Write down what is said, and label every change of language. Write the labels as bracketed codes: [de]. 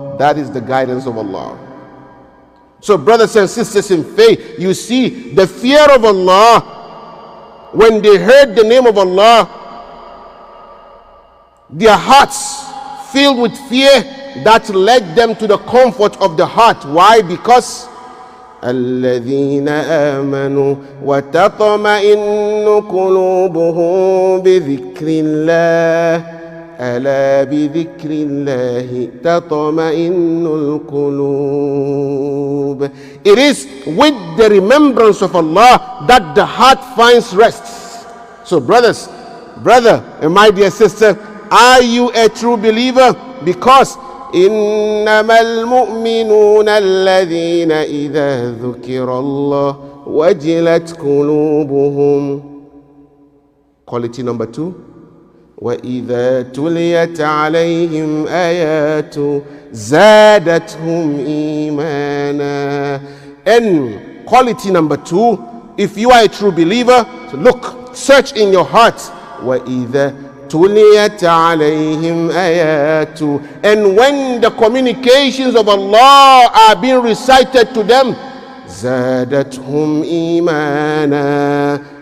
[en] That is the guidance of Allah. So brothers and sisters in faith, you see the fear of Allah, when they heard the name of Allah, their hearts filled with fear, that led them to the comfort of the heart. Why? Because [ar] الذين آمنوا وتطمئن قلوبهم بذكر الله ألا بذكر الله تطمئن القلوب. [en] It is with the remembrance of Allah that the heart finds rest. So brother and my dear sister, are you a true believer? Because [ar] إنما المؤمنون الذين إذا ذكر الله وجلت قلوبهم. [en] Quality number 2. [ar] وإذا تليت عليهم آيات زادتهم إيمانا. [en] And quality number 2, if you are a true believer, so look, search in your heart. [ar] وإذا تليت عليهم آيات. [en] And when the communications of Allah are being recited to them, [ar] زادتهم إيمانا.